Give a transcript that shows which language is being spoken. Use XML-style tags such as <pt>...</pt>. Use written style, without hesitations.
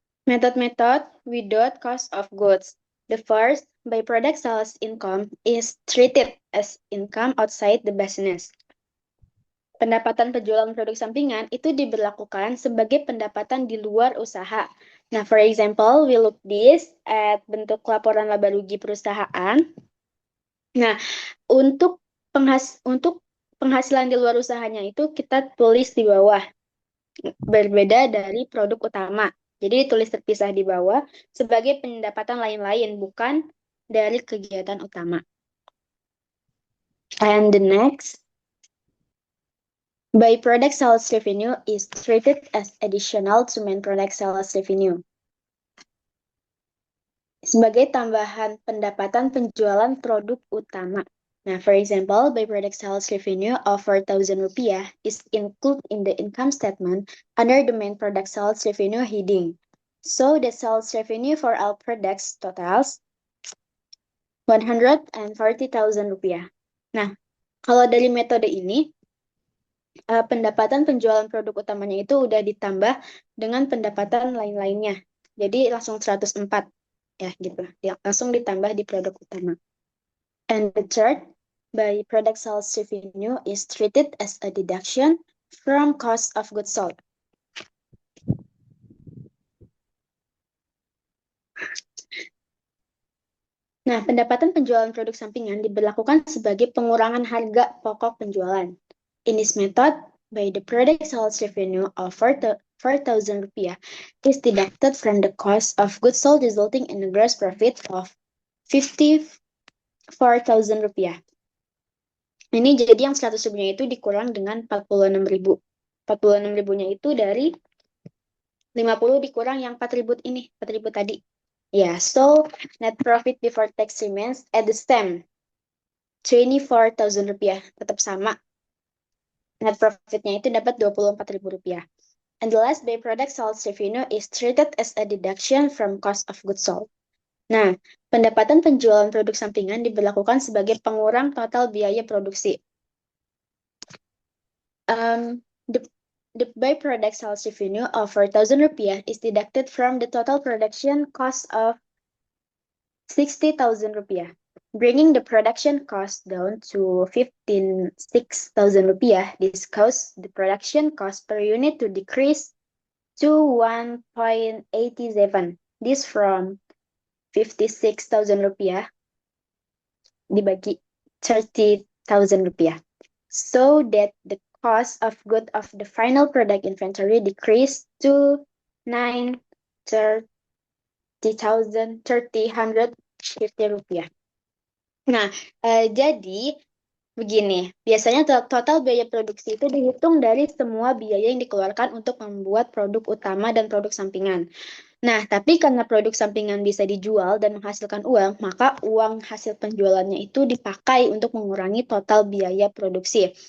<en>Method without cost of goods. The first, byproduct sales income is treated as income outside the business.</en> <id>Pendapatan penjualan produk sampingan itu diberlakukan sebagai pendapatan di luar usaha.</id> <en>Nah, for example, we look this at</en> <id>bentuk laporan laba rugi perusahaan. Nah, untuk penghasilan di luar usahanya itu kita tulis di bawah. Berbeda dari produk utama. Jadi ditulis terpisah di bawah sebagai pendapatan lain-lain, bukan dari kegiatan utama.</id> <en>And the next, byproduct sales revenue is treated as additional to main product sales revenue.</en> <id>Sebagai tambahan pendapatan penjualan produk utama.</id> <en>Nah, for example, byproduct sales revenue of 4,000 rupiah is included in the income statement under the main product sales revenue heading. So the sales revenue for all products totals 140,000 rupiah.</en> <id>Nah, kalau dari metode ini, pendapatan penjualan produk utamanya itu udah ditambah dengan pendapatan lain-lainnya. Jadi langsung 104 ya gitu. Langsung ditambah di produk utama.</id> <en>And the third, by product sales revenue is treated as a deduction from cost of goods sold.</en> <id>Nah, pendapatan penjualan produk sampingan diberlakukan sebagai pengurangan harga pokok penjualan.</id> <en>In this method, by the product sales revenue of 4,000 rupiah is deducted from the cost of goods sold, resulting in a gross profit of 54,000 rupiah.</en> <id>Ini jadi yang 100 ribunya itu dikurang dengan 46 ribu. 46 ribunya itu dari 50 dikurang yang 4 ribu ini, 4 ribu tadi.</id> <en>Ya, so net profit before tax remains at the same, 24,000 rupiah,</en> <id>tetap sama. Net profitnya itu dapat 24 ribu rupiah.</id> <en>And the last byproduct sales revenue is treated as a deduction from cost of goods sold.</en> <id>Nah, pendapatan penjualan produk sampingan diberlakukan sebagai pengurang total biaya produksi.</id> <en>The byproduct sales revenue of 4,000 rupiah is deducted from the total production cost of 60,000 rupiah, bringing the production cost down to 15,600 rupiah. This caused the production cost per unit to decrease to 1.87. This from 56,000 rupiah</en> <id>dibagi</id> <en>30,000 rupiah. So that the cost of good of the final product inventory decreased to 930,350 rupiah.</en> <id>Nah, jadi begini, biasanya total biaya produksi itu dihitung dari semua biaya yang dikeluarkan untuk membuat produk utama dan produk sampingan. Nah, tapi karena produk sampingan bisa dijual dan menghasilkan uang, maka uang hasil penjualannya itu dipakai untuk mengurangi total biaya produksi.</id>